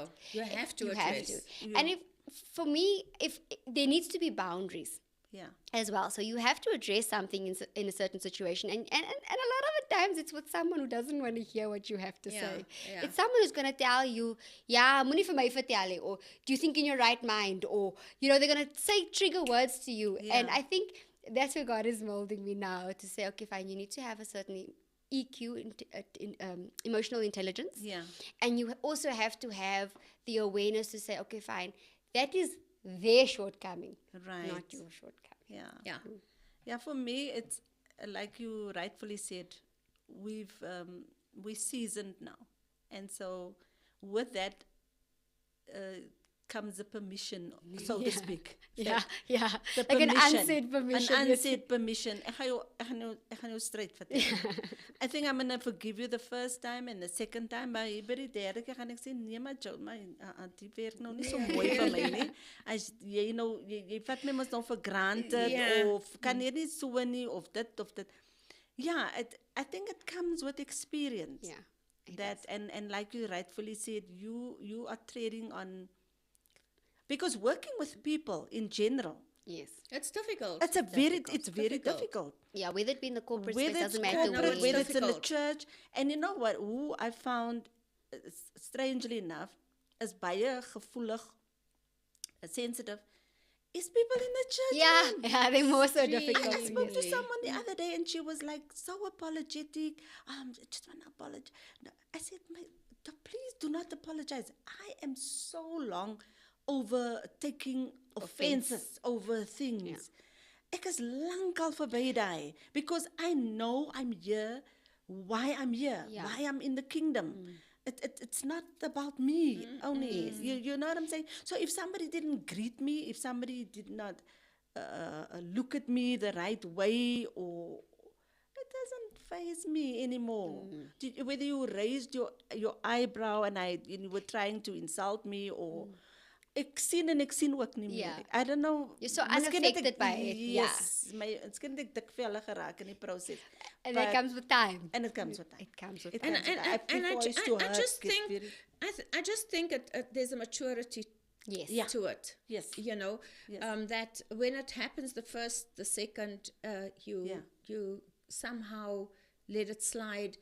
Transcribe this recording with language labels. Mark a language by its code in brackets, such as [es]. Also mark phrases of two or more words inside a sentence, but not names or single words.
[en] No, you have to You address. have to. And for me, if there needs to be boundaries. Yeah. As well. So you have to address something in a certain situation. And a lot of the times it's with someone who doesn't want to hear what you have to say. Yeah. It's someone who's going to tell you, yeah, [af] moenie vir my vertel nie, [en] or do you think in your right mind? Or, they're going to say trigger words to you. Yeah. And I think that's where God is molding me now to say, okay, fine, you need to have a certain EQ, emotional intelligence. Yeah. And you also have to have the awareness to say, okay, fine, that is their shortcoming, Right. not your shortcoming. Yeah. Yeah, for me, it's like you rightfully said, we're seasoned now. And so with that comes the permission, so to speak. Yeah. The Like an permission, unsaid permission. An yes. unsaid permission. [af] Ek gaan jou straight vertel. [en] I think I'm going to forgive you the first time and the second time, [af] maar by die derde keer gaan ek sê, nee maar Joe, die werk nou nie so mooi vir my nie. As jy vat my mos nou [en] for granted, [af] of kan jy nie so nie, of dit. [en] Yeah, I think it comes with experience. Yeah. That and like you rightfully said, you are treading on, because working with people in general, Yes. It's difficult. it's very difficult. Yeah, whether it be in the corporate Whether space, it's doesn't matter corporate, where. whether it's in the difficult. church. And you know what? Who I found, strangely enough, [af] is baie gevoelig, [en] sensitive, is people in the church. man. Yeah, they're more so Extremely. difficult. I spoke to really. someone the other day and she was like so apologetic. I just want to apologize. No, I said, please do not apologize. I am so long over taking offenses over things. [af] Ek is lankal verby daai, [en] because I know I'm here, why I'm here, why I'm in the kingdom. It's not about me only. You know what I'm saying? So if somebody didn't greet me, if somebody did not look at me the right way, or it doesn't faze me anymore. Whether you raised your eyebrow and you were trying to insult me, or [af] ek sien ook nie meer. [en] Yeah. I don't know. You're so [af] miskien het [en] unaffected by it, Yes. [af] Miskien het ek dikvelle geraak in die proses. [en] And that comes with time. And it comes with time. It comes with It time. comes with time. I just think there's a maturity Yes. to it. Yes. That when it happens the first, the second, you somehow let it slide.